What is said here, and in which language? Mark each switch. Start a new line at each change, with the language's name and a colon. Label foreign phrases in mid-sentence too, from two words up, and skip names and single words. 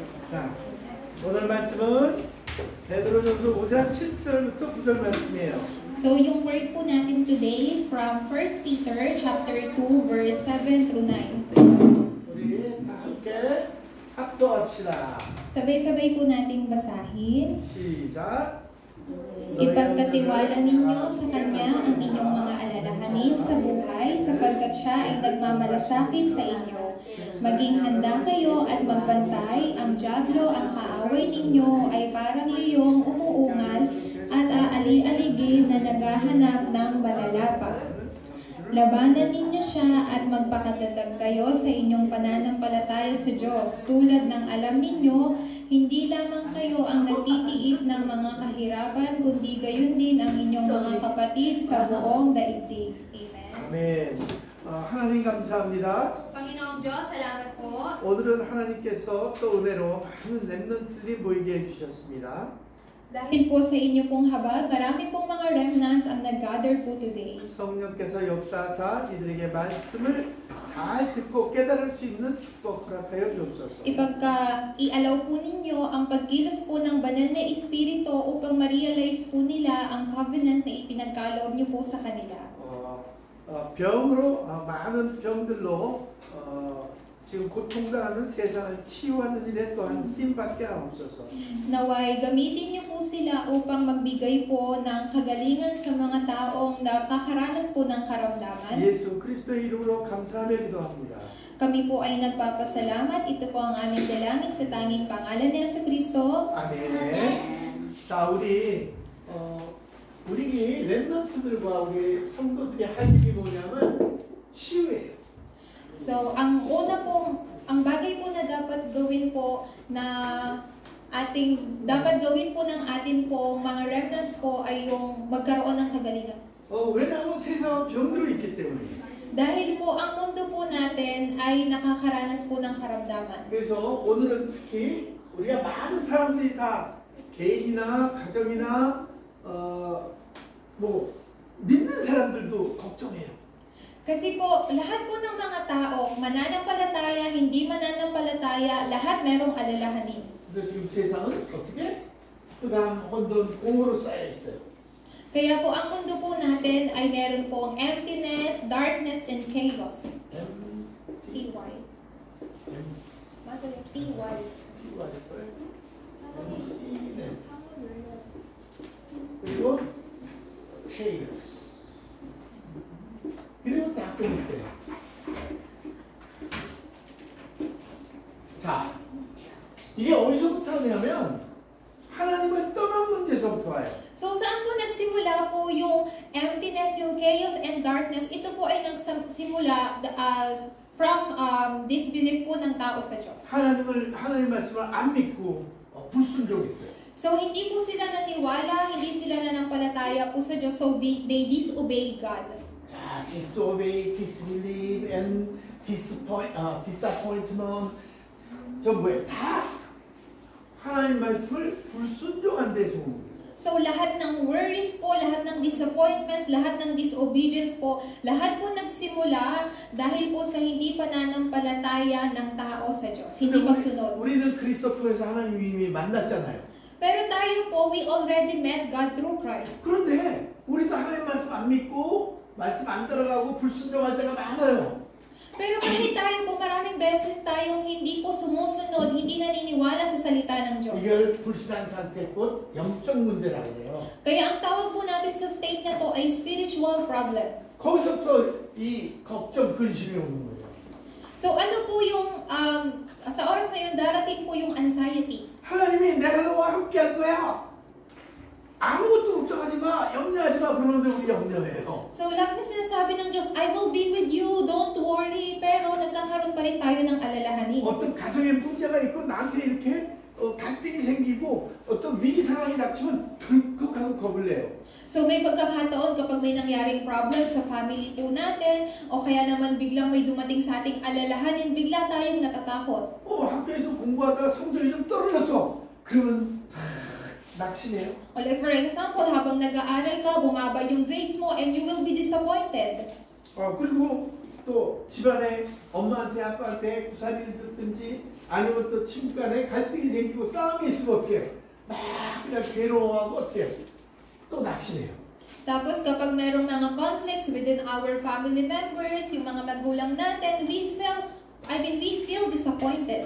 Korean: 자, 오늘 말씀은 베드로전서 5장 7절부터 9절 말씀이에요.
English: So yung word
Filipino: po natin
English: today from 1 Peter chapter 2 verse 7 through 9.
Korean: 우리 다 함께 합독합시다.
Filipino: Sabay-sabay po nating basahin.
Korean: 시작.
Filipino: Ipagkatiwala ninyo sa Kanya ang inyong mga alalahanin sa buhay sapagkat Siya ay nagmamalasakit sa inyo. Maging handa kayo at magbantay, ang dyablo, ang kaaway ninyo ay parang leyong umuungal at aali-aligid na naghahanap ng malalapa. Labanan ninyo siya at magpakatatag kayo sa inyong pananampalataya sa Diyos. Tulad ng alam ninyo, hindi lamang kayo ang nagtitiis ng mga kahirapan, kundi gayon din ang inyong mga kapatid sa buong daigdig. Amen.
Korean: 아멘. 하나님 감사합니다.
Filipino: Panginoong Diyos, salamat po.
Korean: 오늘은 하나님께서 또 은혜로 많은 렘넌트들이 모이게 해주셨습니다.
Filipino: Dahil po sa inyo pong habag, marami pong mga remnants ang nag-gather po today.
Korean: 성령께서 역사하사 이들에게 말씀을 잘 듣고 깨달을 수 있는 축복 허락하여 주옵소서.
Filipino: Ialaw po ninyo ang pagkilos po ng banal na Espiritu upang ma-realize po nila ang covenant na ipinagkaloob niyo po sa kanila.
Korean: 병으로 많은 병들로 지금 고통당하는 세상을 치유하는 일에 또한 쓰임받게 하옵소서.
Filipino: Naway gamitin niyo po sila upang magbigay po ng kagalingan sa mga taong nakakaranas po ng karamdaman.
Korean: 예수 그리스도의 이름으로 감사하며 기도합니다.
Filipino: Kami po ay nagpapasalamat. Ito po ang aming dalangin sa tanging pangalan ni Jesucristo.
Korean: 아멘. 자, 우리 렘넌트들과 우리 성도들이 할 일이 뭐냐면 치유예요.
Filipino: So, ang bagay po na dapat gawin po dapat gawin po ng atin po mga remnants po ay yung magkaroon ng kagalingan.
Korean: 왜냐하면 세상은 병들어 있기 때문에.
Filipino: Dahil po ang mundo po natin ay nakakaranas po ng karamdaman.
Korean: 그래서 오늘은 특히 우리가 많은 사람들이 다 개인이나 가정이나 믿는 사람들도 걱정해요.
Filipino: Kasi po, lahat po ng mga tao, mananampalataya, hindi mananampalataya, lahat merong alalahanin.
Korean: 그래서 지금 세상은 어떻게? 뜨거운 혼돈, 공허로 쌓여 있어요.
Filipino: Kaya po ang mundo po natin ay meron pong
English: emptiness, darkness, and chaos. T-Y. Masaya, T-Y.
Korean: 그리고 chaos. 그리고 닦고 있어요. 자, 이게 어디서부터 하냐면 하나님을 떠난 문제서부터 와요.
Filipino: So, saan po nagsimula po yung emptiness, yung chaos,
English: and darkness?
Filipino: Ito po ay nagsimula
English: from disbelief
Filipino: po ng tao sa Diyos. 하나님 말씀을 안 믿고 불순종했어요. So, hindi po sila naniwala, hindi sila nanampalataya po sa Diyos, so they disobeyed God.
English: 자, disobey, disbelieve, and disappointment.
Korean: 다 하나님 말씀을 불순종한 데서 온 거예요.
Filipino: So, lahat ng worries po, lahat ng disappointments, lahat ng disobedience po, lahat po nagsimula dahil po sa hindi pananampalataya ng tao sa Diyos. Hindi pagsunod.
Korean: 우리는 그리스도 통해서 하나님 이미 만났잖아요.
Filipino: Pero tayo po,
English: we already met God through Christ.
Korean: 그런데 우리도 하나님 말씀 안 믿고 말씀 안 따라가고 불순종할 때가 많아요.
Filipino: Pero kahit tayo po, maraming beses tayong hindi po sumusunod, hindi naniniwala sa salita ng Diyos.
Korean: 이걸 불신한 상태 곧 영적 문제라고 해요.
Filipino: Kaya ang tawag po natin sa state na to ay
English: spiritual problem.
Korean: 거기서부터 이 걱정, 근심이 오는 거죠.
Filipino: So ano po yung, sa oras na yun, darating po yung anxiety.
Korean: 하나님이 내가 너와 함께 할 거야. 아무것도 걱정하지 마, 염려하지 마. 그러는데 우리 염려해요.
Filipino: So, lang na sinasabi ng Diyos,
English: I will be with you, don't worry.
Filipino: Pero nagkakaroon pa rin tayo ng alalahanin.
Korean: 어떤 가정에 문제가 있고 나한테 이렇게 갈등이 생기고 어떤 위기 상황이 닥치면 덜컥하고 겁을 내요.
Filipino: So, may pagkakataon kapag may nangyaring problem sa family po natin, o kaya naman biglang may dumating sa ating alalahanin, bigla tayong natatakot.
Korean: 학교에서 공부하다가 성적이 좀 떨어졌어. 그러면 낙심해요.
English: Or like for example,
Filipino: habang nag-aaral ka, bumaba yung grades mo,
English: and you will be disappointed.
Korean: 그리고 또 집안에 엄마한테 아빠한테 구사리를 듣든지 아니면 또 친구 간에 갈등이 생기고 싸움이 있으면 어떻게 해요? 막 그냥 괴로워하고 어떻게 해요? 또 낙심해요.
Filipino: Tapos kapag mayroong mga
English: conflicts within our family members,
Filipino: yung mga magulang natin,
English: we feel disappointed.